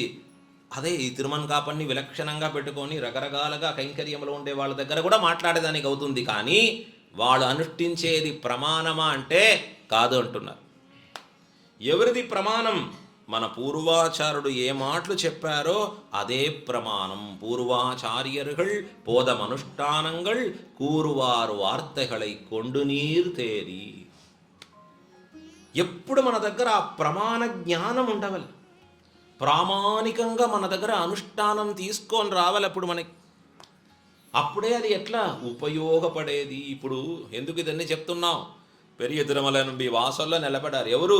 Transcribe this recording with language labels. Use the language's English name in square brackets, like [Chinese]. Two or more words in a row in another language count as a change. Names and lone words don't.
[Telugu] అదే ఈ తిరుమన్కాపన్ని విలక్షణంగా పెట్టుకొని రకరకాలుగా కైంకర్యంలో ఉండే వాళ్ళ దగ్గర కూడా మాట్లాడేదానికి అవుతుంది. కానీ వాళ్ళు అనుష్ఠించేది ప్రమాణమా అంటే కాదు అంటున్నారు. ఎవరిది ప్రమాణం? మన పూర్వాచారుడు ఏ మాటలు చెప్పారో అదే ప్రమాణం. [Tamil] పూర్వాచార్యர்கள் போதம் అనుష్ఠానంகள் கூறுவார் வார்த்தைகளை கொண்டு நீர் தேரி. [Telugu] ఎప్పుడు మన దగ్గర ఆ ప్రమాణ జ్ఞానం ఉండవాలి. ప్రామాణికంగా మన దగ్గర అనుష్ఠానం తీసుకొని రావాలి. అప్పుడే అది ఎట్లా ఉపయోగపడేది. ఇప్పుడు ఎందుకు ఇదన్నీ చెప్తున్నాం? పెరియ తిరుమల నుండి వాసల్లో నిలబడ్డారు ఎవరు?